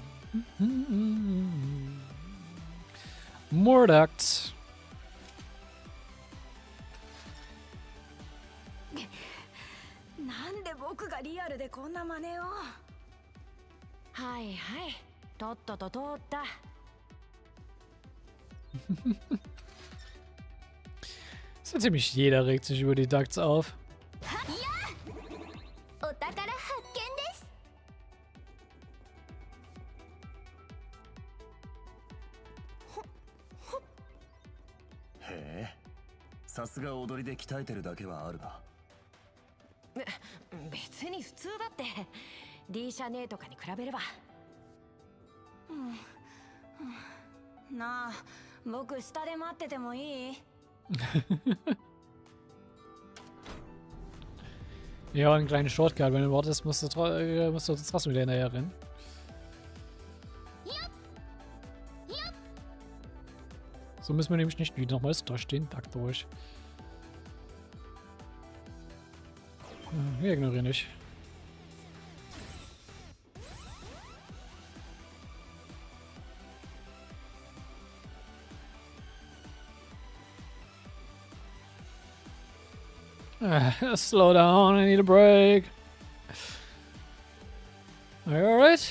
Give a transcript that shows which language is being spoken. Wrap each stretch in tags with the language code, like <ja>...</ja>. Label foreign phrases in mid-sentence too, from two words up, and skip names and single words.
<ja>Morduct. なんで僕がリアルでこんな真似を。はいはい、とっとと通った。</ja> <de>So ziemlich jeder regt sich über die Ducts auf.</de> <ja>お宝発見です。へえ、さすが踊りで鍛えてるだけはあるな。別に普通だって。D 社ネーとかに比べれば。なあ、僕下で待っててもいい？</ja> <de>Ja, ein kleiner Shortcut. Wenn du wartest, musst du trotzdem wieder hinterher rennen. So müssen wir nämlich nicht wieder nochmals durch den Takt durch. Wir ignorieren nicht.</de> <en>Slow down, I need a break. Are you alright?</en>